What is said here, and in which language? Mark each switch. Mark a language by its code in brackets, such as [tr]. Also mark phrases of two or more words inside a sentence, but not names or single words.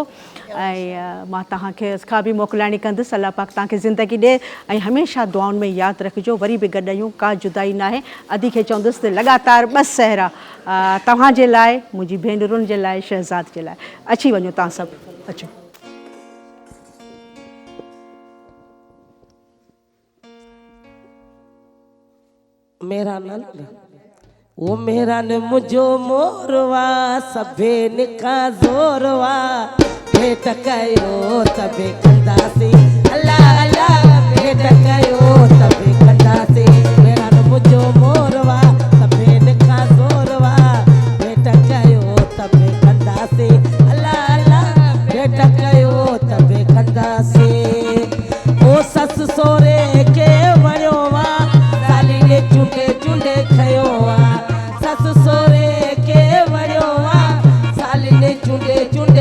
[sd] ऐं मां तव्हांखे खां बि मोकिलाइणी कंदुसि। अल्लाह पाक तव्हांखे ज़िंदगी ॾे ऐं हमेशह दुआउनि में यादि रखिजो। वरी बि गॾु आहियूं का जुदाई न आहे। अदी खे चवंदुसि त लॻातार 2 सहरा तव्हांजे लाइ मुंहिंजी भेनरुनि जे लाइ शहज़ाद जे लाइ। अची वञो तव्हां सभु अचो। मेरा नंद वो मेरा न मुझो मोरवा सभेन का जोरवा भेट कयो तबे कंदासी अल्लाह अल्लाह भेट कयो तबे कंदासी। मेरा न मुझो मोरवा सभेन का जोरवा भेट कयो तबे कंदासी अल्लाह अल्लाह भेट कयो तबे कंदासी। ओ सस सोरे के वणो वा चुंडे चुंडे खयो आ सस सोरे के वणो आ साली ने चुंडे चुंडे।